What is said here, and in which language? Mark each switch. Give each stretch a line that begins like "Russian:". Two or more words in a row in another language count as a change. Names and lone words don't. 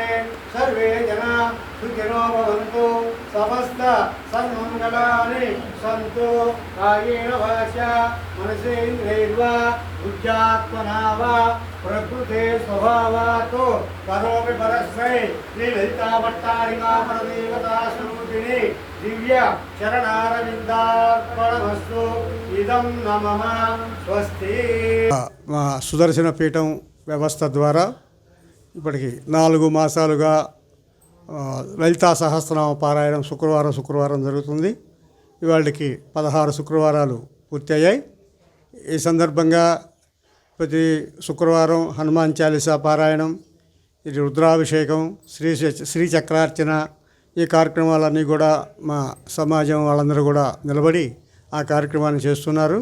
Sanskrit: सर्वे जना सुखिनो भवन्तु समस्त सन्मङ्गलानि सन्तु कायेन वाचा मनसेन्द्रियैर्वा बुद्ध्यात्मना वा प्रकृते स्वभावात् करोमि परस्मै श्रीललिताभट्टारिका परदेवता स्वरूपिणी दिव्य चरणारविन्दार्पणमस्तु इदं न मम స్వస్తి।
Telugu: మా సుదర్శన పీఠం వ్యవస్థ ద్వారా ఇప్పటికి 4 మాసాలుగా లలితా సహస్రనామ పారాయణం శుక్రవారం జరుగుతుంది. ఇవాళకి 16 శుక్రవారాలు పూర్తి అయ్యాయి. ఈ సందర్భంగా ప్రతి శుక్రవారం హనుమాన్ చాలీసా పారాయణం, ఇది రుద్రాభిషేకం, శ్రీచక్రార్చన, ఈ కార్యక్రమాలన్నీ కూడా మా సమాజం వాళ్ళందరూ కూడా నిలబడి ఆ కార్యక్రమాన్ని చేస్తున్నారు.